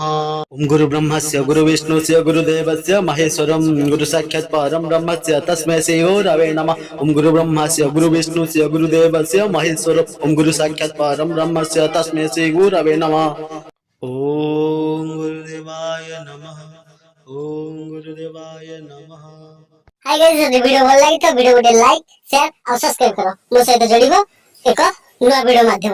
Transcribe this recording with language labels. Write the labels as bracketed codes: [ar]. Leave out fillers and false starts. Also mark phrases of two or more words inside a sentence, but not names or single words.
[sa] ओम गुरु ब्रह्मस्य गुरु विष्णुस्य गुरुदेवस्य महेश्वरं गुरु साक्षात् परं ब्रह्मस्य तस्मै श्री गुरवे नमः। ओम गुरु ब्रह्मस्य गुरु विष्णुस्य गुरुदेवस्य महेश्वरं ओम गुरु साक्षात् परं ब्रह्मस्य तस्मै श्री गुरवे नमः। ओम गुरुदेवाय नमः। ओम गुरुदेवाय नमः। [en] hi guys, [or] ଯଦି ଭିଡିଓ ଭଲ ଲାଗି ତ ଭିଡିଓ ଗୋଟେ [en] like share [or] ଓ ସବସ୍କ୍ରାଇବ କର। ମୋ ସହିତ ଯୋଡ଼ିବ ଏକ ନୂଆ ଭିଡିଓ ମାଧ୍ୟମ।